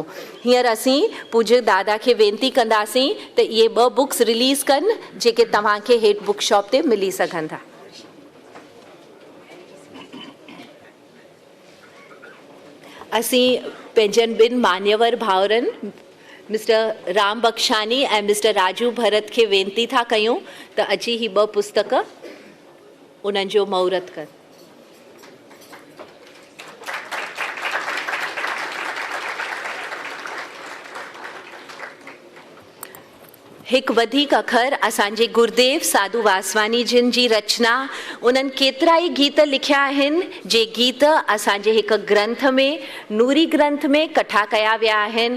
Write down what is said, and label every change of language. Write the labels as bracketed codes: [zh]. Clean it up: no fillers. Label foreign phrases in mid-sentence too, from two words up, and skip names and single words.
[sd] हींअर असीं पूज्य दादा खे वेनती कंदासीं त इहे 2 बुक्स रिलीज़ कनि जेके तव्हांखे हेठि [en] book shop [sd] ते मिली सघनि था। असीं पंहिंजनि 2 मान्यवर भाउरनि मिस्टर राम बख्शानी ऐं मिस्टर राजू भरत खे वेनती था कयूं त अची ही 2 पुस्तक उन्हनि जो महूरत कनि। हिकु वधीक अखर असांजे गुरुदेव साधू वासवानी जिन जी रचना, उन्हनि केतिरा ई गीत लिखिया आहिनि जे गीत असांजे हिकु ग्रंथ में, नूरी ग्रंथ में कठा कया विया आहिनि।